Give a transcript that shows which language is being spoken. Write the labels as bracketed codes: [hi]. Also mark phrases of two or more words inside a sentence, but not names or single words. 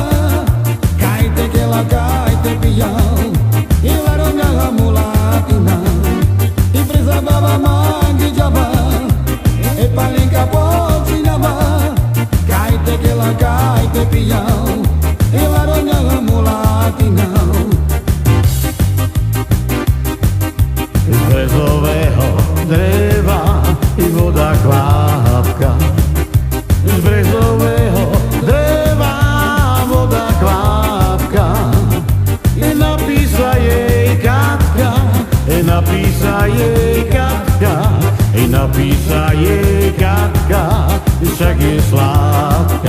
[rom] Kajte kela, kajte pijau, i laromňa mulatina. I presa baba mange java, e palenka počinava. Kajte kela, kajte pijau, i laromňa mulatina. [sk] Z brezového dreva i voda kvapka. Z brezového dreva voda kvapka. I napísa jej Katka, napísa jej Katka, napísa jej Katka, však je sladká.